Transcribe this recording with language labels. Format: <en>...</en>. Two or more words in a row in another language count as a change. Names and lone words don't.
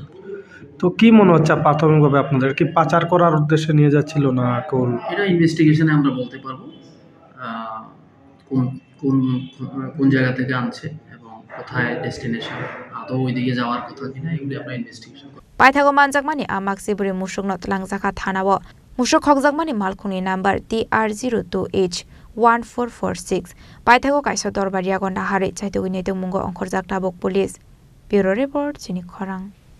<bn>তো কি মনে হচ্ছে প্রাথমিকভাবে আপনাদের কি পাচার করার উদ্দেশ্যে নিয়ে যাচ্ছিল না কোন? এটা ইনভেস্টিগেশনে আমরা বলতে পারবো কোন জায়গা থেকে আনছে এবং কোথায় ডেস্টিনেশন, আদৌ ওইদিকে যাওয়ার কথা কিনা, এগুলি আমরা ইনভেস্টিগেশন করব।</bn> <trp>Paithago manjakmani amak siburi musuk no tlangjaka thanawo musuk khokjakmani malkhuni number TR02H1446 Paithago kaisa dorbaria gonda hare chaitogini tengmungo ongkhorjak tabok police.</trp> <en>Bureau report</en> <trp>Chini Khorang.</trp>